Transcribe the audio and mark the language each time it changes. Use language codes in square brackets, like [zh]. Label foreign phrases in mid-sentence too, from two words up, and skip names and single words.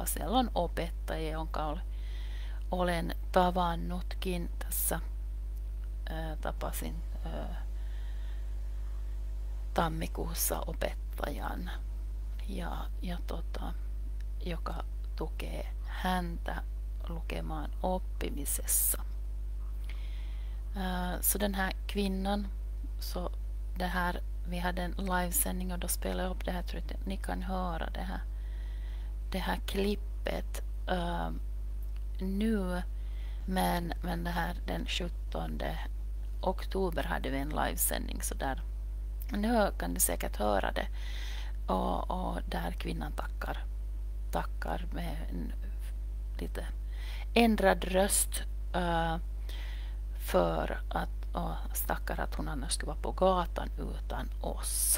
[fi] Siellä on opettajia, jonka olen tavannutkin. Tässä tapasin tammikuussa opettajan, joka tukee häntä lukemaan oppimisessa. [sv] Så den här kvinnan, så vi hade en livesändning och då spelade jag upp det här, tror jag ni kan höra det här klippet nu, men det här den 17 oktober hade vi en livesändning, så där nu kan du säkert höra det, och där kvinnan tackar med en lite ändrad röst för att stackar att hon annars skulle vara på gatan utan oss.